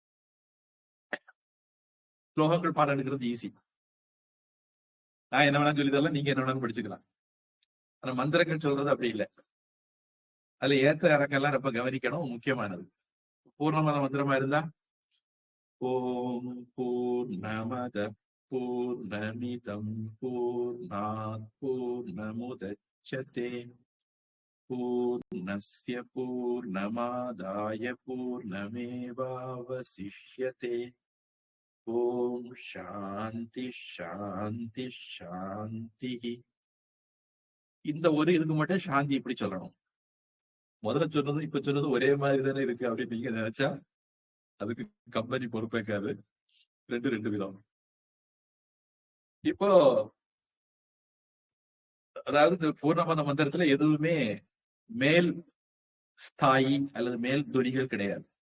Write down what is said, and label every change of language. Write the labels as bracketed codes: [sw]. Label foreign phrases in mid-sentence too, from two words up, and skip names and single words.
[ta] ஸ்லோகங்கள் பாடம் எடுக்கிறது ஈஸி. நான் என்ன வேணாலும் சொல்லி தரலாம், நீங்க என்ன வேணாலும் படிச்சுக்கலாம். ஆனா மந்திரங்கள் சொல்றது அப்படி இல்லை. அதுல ஏத்த இறக்கெல்லாம் ரொம்ப கவனிக்கணும், முக்கியமானது. பூர்ணமத மந்திரமா இருந்தா [sa] ओम् पूर्णमद पूर्णमिदम् पूर्णात् पूर्णमुदच्यते पूर्णस्य पूर्णमादाय पूर्णमेवावशिष्यते ओम् शान्ति शान्ति शान्ति. [ta] இந்த ஒரு இதுக்கு மட்டும் சாந்தி இப்படி சொல்லணும். முதல்ல சொன்னது இப்ப சொன்னது ஒரே மாதிரி தானே இருக்கு அப்படின்னு நீங்க நினைச்சா அதுக்கு கம்பெனி பொறுப்பேற்காது. ரெண்டு விதம். இப்போ அதாவது இந்த பூர்ணமத மந்திரத்துல எதுவுமே மேல் ஸ்தாயி அல்லது மேல் துணிகள் கிடையாது.